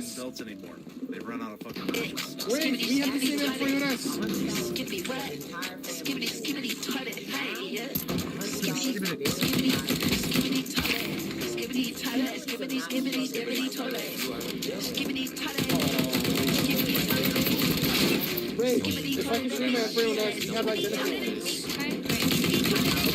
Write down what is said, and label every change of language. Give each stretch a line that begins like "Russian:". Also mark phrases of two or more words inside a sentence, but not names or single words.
English: Belts anymore. They run out of fucking matches. Wait, we have the same F41S. Skippity wet, skippity skippity toilet, hey, yeah. Skippity toilet, skippity toilet, skippity skippity skippity toilet, skippity toilet, skippity toilet. Wait, if I can see my F41S, we have identical ones.